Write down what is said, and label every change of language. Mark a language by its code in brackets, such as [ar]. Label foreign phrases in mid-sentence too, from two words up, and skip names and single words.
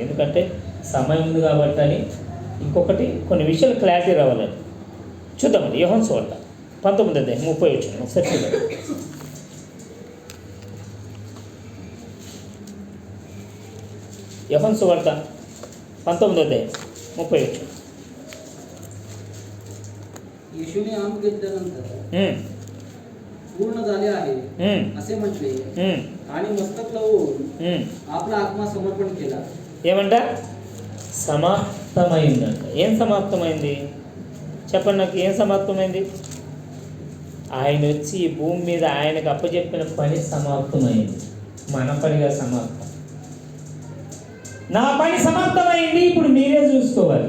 [te] ఎందుకంటే సమయం ఉంది కాబట్టి అని. ఇంకొకటి కొన్ని విషయాలు క్లారిటీ రావాలని చూద్దామండి. యోహాను సువార్త 19వ అధ్యాయం 30 వచనం ఒకసారి చూద్దాం. యోహాను సువార్త 19వ [mr] अध्याय 30 वचन. येशूने आंब घेतल्यानंतर पूर्ण झाले आहे असे म्हटले आणि मस्तक लावून आपला आत्मा समर्पण केला. [te] ఏమంట? సమాప్తమైందంట. ఏం సమాప్తమైంది చెప్పండి నాకు? ఏం సమాప్తమైంది? ఆయన వచ్చి ఈ భూమి మీద ఆయనకు అప్పచెప్పిన పని సమాప్తమైంది. మన పనిగా సమాప్తం. నా పని సమాప్తమైంది, ఇప్పుడు మీరే చూసుకోవాలి.